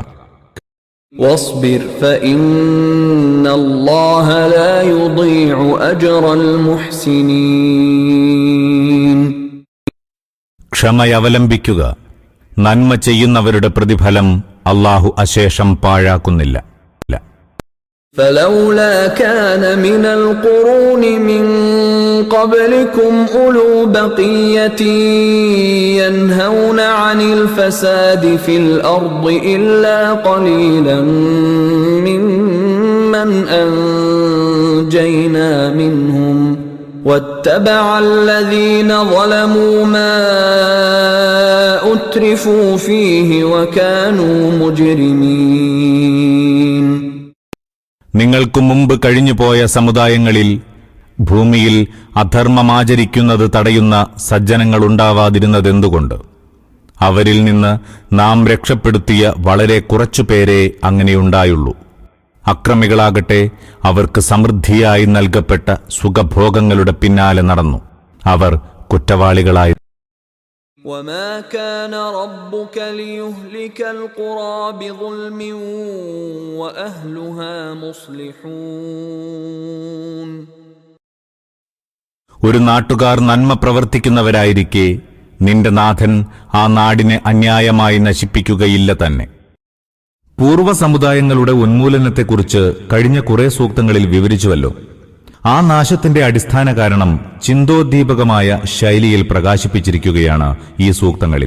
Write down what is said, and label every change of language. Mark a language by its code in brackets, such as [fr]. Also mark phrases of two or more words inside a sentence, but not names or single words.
[ar] واصبر فإن الله لا يضيع أجر المحسنين. [ml] ക്ഷമയവലംബിക്കുക. നന്മ ചെയ്യുന്നവരുടെ പ്രതിഫലം അല്ലാഹു അശേഷം പാഴാക്കുന്നില്ല. [ar] فلولا كان من القرون من قبلكم أولو بقية ينهون عن الفساد في الأرض إلا قليلا ممن أنجينا منهم واتبع الذين ظلموا ما أترفوا فيه وكانوا مجرمين. [ml] നിങ്ങൾക്കു മുമ്പ് കഴിഞ്ഞുപോയ സമുദായങ്ങളിൽ ഭൂമിയിൽ അധർമ്മമാചരിക്കുന്നത് തടയുന്ന സജ്ജനങ്ങളുണ്ടാവാതിരുന്നതെന്തുകൊണ്ട്? അവരിൽ നിന്ന് നാം രക്ഷപ്പെടുത്തിയ വളരെ കുറച്ചുപേരെ അങ്ങനെയുണ്ടായുള്ളൂ. അക്രമികളാകട്ടെ അവർക്ക് സമൃദ്ധിയായി നൽകപ്പെട്ട സുഖഭോഗങ്ങളുടെ പിന്നാലെ നടന്നു. അവർ കുറ്റവാളികളായി. [ar] وما كان ربك ليهلك القرى بظلم وأهلها مصلحون. [ml] ഒരു നാട്ടുകാർ നന്മ പ്രവർത്തിക്കുന്നവരായിരിക്കെ നിന്റെ നാഥൻ ആ നാടിനെ അന്യായമായി നശിപ്പിക്കുകയില്ല തന്നെ. പൂർവ്വ സമുദായങ്ങളുടെ ഉന്മൂലനത്തെക്കുറിച്ച് കഴിഞ്ഞ കുറെ സൂക്തങ്ങളിൽ വിവരിച്ചുവല്ലോ. ആ നാശത്തിന്റെ അടിസ്ഥാന കാരണം ചിന്തോദ്ദീപകമായ ശൈലിയിൽ പ്രകാശിപ്പിച്ചിരിക്കുകയാണ് ഈ സൂക്തങ്ങളിൽ.